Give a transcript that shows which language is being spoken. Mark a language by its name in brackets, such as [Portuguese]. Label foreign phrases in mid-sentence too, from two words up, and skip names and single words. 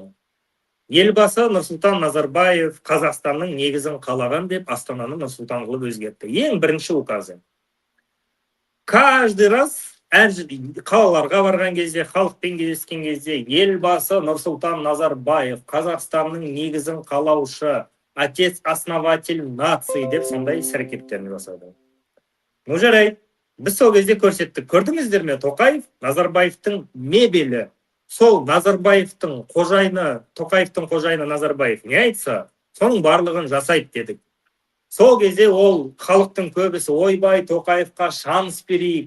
[Kazakh] Елбасы Нұрсұлтан Назарбаев Қазақстанның негізін қалаған деп Астананы Нұрсұлтан қылып өзгертті. Ең бірінші указы. [Russian] Каждый раз [Kazakh] қалаларға барған кезде, халықпен кездескен кезде, елбасы Нұрсұлтан Назарбаев Қазақстанның негізін қалаушы, [Russian] отец-основатель нации [Kazakh] деп сондай іс-әрекеттерін жасады. Жарайды, біз сол кезде көрсеттік. Көрдіңіздер ме, Тоқаев Назарбаевтың мебелі, сол Назарбаевтың қожайыны, Тоқаевтың қожайыны Назарбаев не айтса, соның барлығын жасайды дедік. Сол кезде ол халықтың көбісі ойбай, Тоқаевқа шанс берейік.